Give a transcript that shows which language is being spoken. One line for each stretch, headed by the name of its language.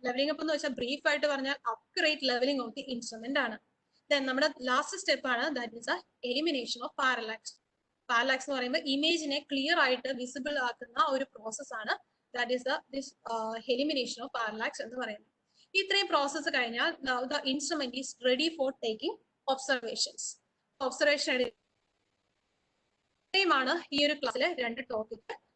Malayalam: Levelling up എന്ന് വെച്ചാൽ brief ആയിട്ട് പറഞ്ഞാൽ
English: accurate levelling of the instrument
Malayalam: ആണ്. ദെൻ നമ്മുടെ ലാസ്റ്റ് സ്റ്റെപ്പ് ആണ്
English: That is elimination of parallax.
Malayalam: Parallax എന്ന് പറയുമ്പോൾ ഇമേജിനെ ക്ലിയർ ആയിട്ട് വിസിബിൾ ആക്കുന്ന ഒരു പ്രോസസ് ആണ്.
English: that is this elimination of parallax
Malayalam: എന്ന് പറയുന്നത്. ഇത്രയും പ്രോസസ്സ് കഴിഞ്ഞാൽ
English: the instrument is ready for taking observations.
Malayalam: Observation ആണ് ഈ ഒരു ക്ലാസ്സിലെ 2 ടോപ്പിക്.